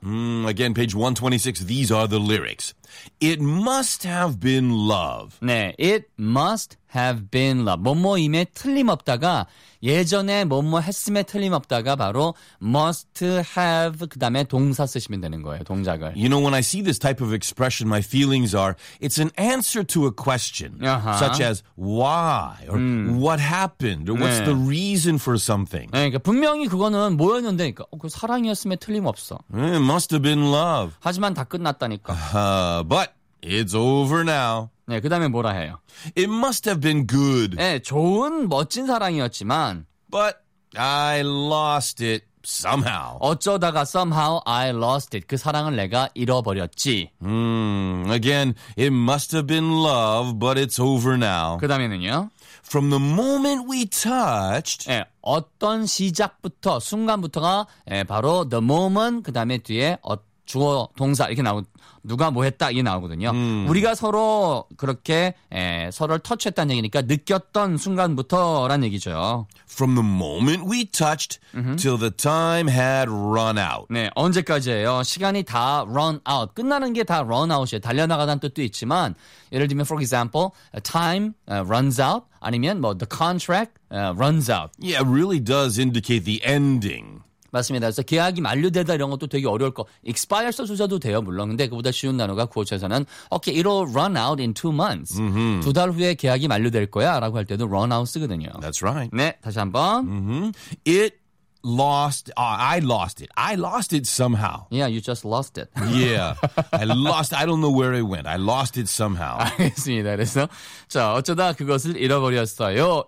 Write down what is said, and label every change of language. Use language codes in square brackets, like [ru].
[en] Again, page 126. These are the lyrics. It must have been love. 네, it must have been love. [ko] 뭐뭐임에 틀림없다가 예전에 뭐뭐 했음에 틀림없다가 바로 must have 그다음에 동사 쓰시면 되는 거예요. 동작을. [en] You know, when I see this type of expression, my feelings are it's an answer to a question uh-huh. such as why or what happened or what's [ko] 네. [en] the reason for something. [ko] 네, 그러니까 분명히 그거는 뭐였는데 그러니까 그 사랑이었음에 틀림없어. [en] It must have been love. [ko] 하지만 다 끝났다니까. [en] But it's over now. [ko] 네, 그다음에 뭐라 해요? [en] It must have been good. [ko] 네, 좋은 멋진 사랑이었지만. [en] But I lost it somehow. [ko] 어쩌다가 [en] somehow I lost it. [ko] 그 사랑을 내가 잃어버렸지. [en] Again, it must have been love, but it's over now. [ko] 그다음에는요? [en] From the moment we touched. [ko] 네, 어떤 시작부터 순간부터가 네, 바로 [en] the moment [ko] 그다음에 뒤에 어떤 주어 동사 이렇게 나오 누가 뭐 했다 이게 나오거든요. 우리가 서로 그렇게 에, 서로를 터치했다는 얘기니까 느꼈던 순간부터란 얘기죠. [en] From the moment we touched till the time had run out. [ko] 네, 언제까지예요? 시간이 다 [en] run out. [ko] 끝나는 게 다 run out이에요. 달려나가다는 뜻도 있지만 예를 들면 [en] for example, time runs out [ko] 아니면 뭐 [en] the contract runs out. Yeah, really does indicate the ending. [ko] 맞습니다. 그래서 계약이 만료되다 이런 것도 되게 어려울 거. expire 써주셔도 돼요. 물론. 근데 그보다 쉬운 단어가 구어체에서는 [en] Okay, it'll run out in 2 months. [ko] 두 달 후에 계약이 만료될 거야 라고 할 때도 run out 쓰거든요. [en] That's right. [ko] 네. 다시 한 번. [en] It lost, I lost it. I lost it somehow. Yeah, you just lost it. Yeah. I lost, I don't know where it went. I lost it somehow. [ko] 알겠습니다. 그래서 자, 어쩌다 그것을 잃어버렸어요.